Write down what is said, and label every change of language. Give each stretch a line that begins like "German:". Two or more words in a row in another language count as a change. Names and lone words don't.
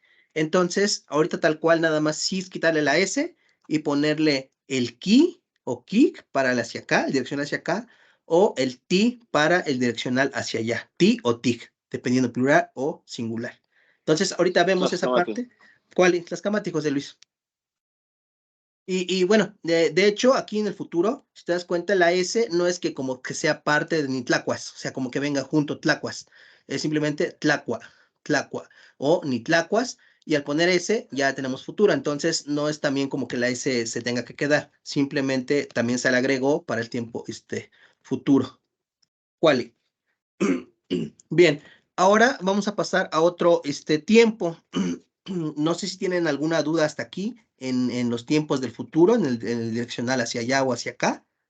Spanish: Entonces, ahorita tal cual nada más sí es quitarle la S y ponerle el ki o kig para el hacia acá, el direccional hacia acá, o el ti para el direccional hacia allá, ti o tig, dependiendo plural o singular. Entonces, ahorita vemos esa parte. ¿Cuál es? Tlaxcamati, José Luis. Y bueno, de hecho, aquí en el futuro, si te das cuenta, la S no es que como que sea parte de
Nahuatl languages: ni tlacuas,
Spanish: o sea, como que venga junto tlacuas, es simplemente
Nahuatl languages: tlacua, tlacua
Spanish: o nitlacuas, y al poner S ya tenemos futuro, entonces no es también como que la S se tenga que quedar, simplemente también se le agregó para el tiempo futuro. Quali. Bien, ahora vamos a pasar a otro tiempo. No sé si tienen alguna duda hasta aquí en los tiempos del futuro, en el direccional hacia allá o hacia acá.